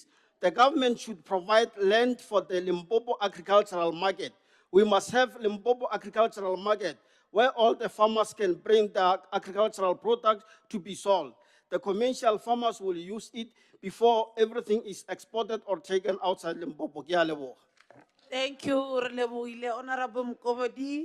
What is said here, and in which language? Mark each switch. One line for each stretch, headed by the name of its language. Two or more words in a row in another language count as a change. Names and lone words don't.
English: The government should provide land for the Limpopo agricultural market. We must have Limpopo agricultural market where all the farmers can bring their agricultural product to be sold. The commercial farmers will use it before everything is exported or taken outside Limpopo.
Northern Sotho: Ke a leboga.
English: Thank you, Relebohile, Honorable Mkovodi.